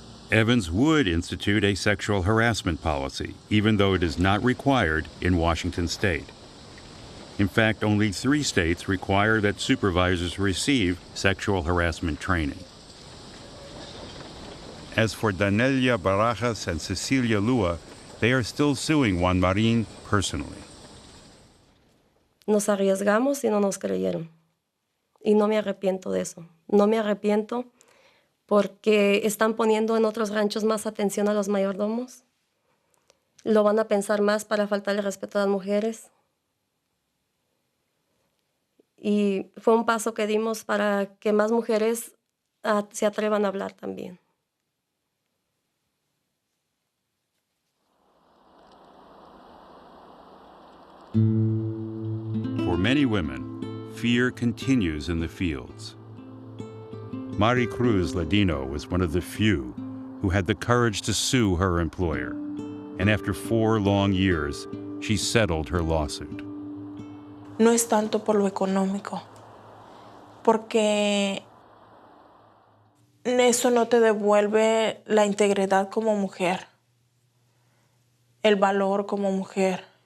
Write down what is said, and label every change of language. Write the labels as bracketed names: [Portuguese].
[English] Evans would institute a sexual harassment policy, even though it is not required in Washington state. In fact, only 3 states require that supervisors receive sexual harassment training. As for Danelia Barajas and Cecilia Lua, they are still suing Juan Marin personally. [Spanish] Nos arriesgamos y no nos creyeron. Y no me arrepiento de eso. No me arrepiento porque están poniendo en otros ranchos más atención a los mayordomos. Lo van a pensar más para faltarle respeto a las mujeres. Y fue un paso que dimos para que más mujeres se atrevan a hablar también. [English] For many women, fear continues in the fields. Mari Cruz Ladino was one of the few who had the courage to sue her employer. And after 4 long years, she settled her lawsuit. [Spanish] No es tanto por lo económico, porque eso no te devuelve la integridad como mujer, el valor como mujer.